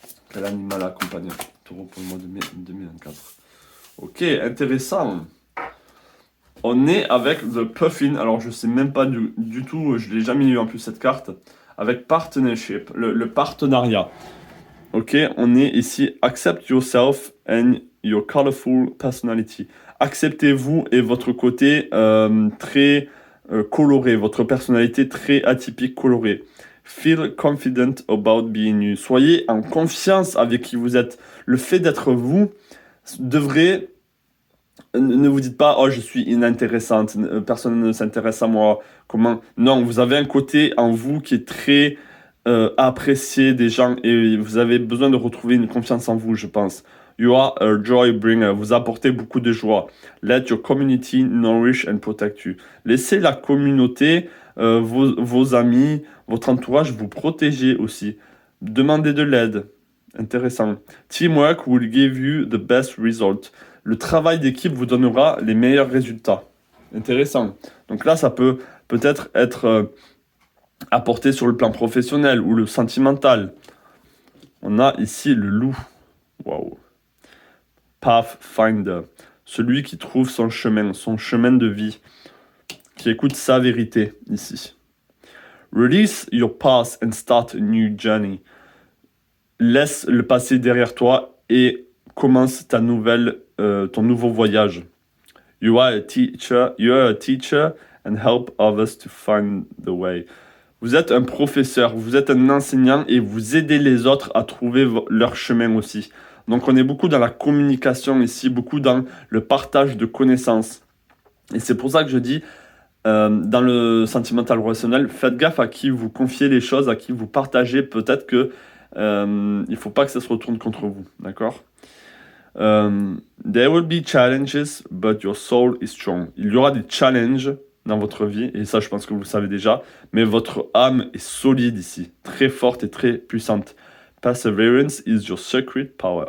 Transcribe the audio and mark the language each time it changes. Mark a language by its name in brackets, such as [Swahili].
[French] Quel animal accompagne les taureaux pour le mois de mai 2024. Ok, intéressant. On est avec The Puffin. Alors, je sais même pas du tout, je l'ai jamais eu en plus cette carte. Avec Partnership, le partenariat. Ok, on est ici. [English] Accept yourself and your colorful personality. [French] Acceptez-vous et votre côté très coloré, votre personnalité très atypique, colorée. [English] Feel confident about being you. [French] Soyez en confiance avec qui vous êtes. Le fait d'être vous devrait... Ne vous dites pas, oh, je suis inintéressante, personne ne s'intéresse à moi. Comment? Non, vous avez un côté en vous qui est très apprécié des gens et vous avez besoin de retrouver une confiance en vous, je pense. [English] You are a joy bringer. [French] Vous apportez beaucoup de joie. [English] Let your community nourish and protect you. [French] Laissez la communauté vos amis, votre entourage, vous protégez aussi. Demandez de l'aide. Intéressant. [English] Teamwork will give you the best result. [French] Le travail d'équipe vous donnera les meilleurs résultats. Intéressant. Donc là, ça peut peut-être être apporté sur le plan professionnel ou le sentimental. On a ici le loup. Wow. Pathfinder. Celui qui trouve son chemin de vie, qui écoute sa vérité ici. [English] Release your past and start a new journey. [French] Laisse le passé derrière toi et commence ton nouveau voyage. [English] You are a teacher and help others to find the way. [French] Vous êtes un professeur, vous êtes un enseignant et vous aidez les autres à trouver leur chemin aussi. Donc on est beaucoup dans la communication ici, beaucoup dans le partage de connaissannes. Et c'est pour ça que je dis, dans le sentimental relationnel, faites gaffe à qui vous confiez les choses, à qui vous partagez. Peut-être que il faut pas que ça se retourne contre vous, d'accord? [English] There will be challenges, but your soul is strong. [French] Il y aura des challenges dans votre vie, et ça je pense que vous le savez déjà, mais votre âme est solide ici, très forte et très puissante. [English] Perseverance is your secret power.